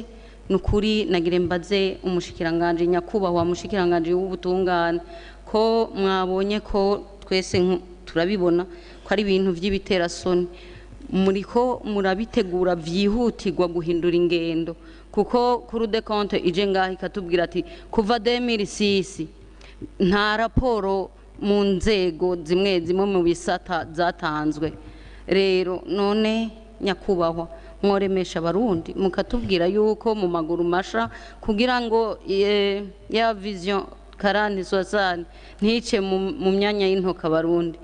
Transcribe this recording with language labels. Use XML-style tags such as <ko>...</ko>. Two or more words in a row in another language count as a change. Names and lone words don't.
<rn>Nukuri nagire mbaze umushikiranganje nyakubahwa mushikiranganje w'ubutungane ko mwabonye ko twese turabibona ko ari ibintu vy'ibiterasoni, muriko murabitegura vyihutirwa guhindura ingendo, kuko Cour des comptes ije ngaho ikatubwira ati kuva 2006 nta raporo mu nzego zimwe mu bisata zatanzwe. Rero none nyakubahwa mworemesha abarundi mukatubwira yuko mu maguru masha kugira ngo ya vision 40-60 ntice mu myanya y'intoka abarundi.</rn>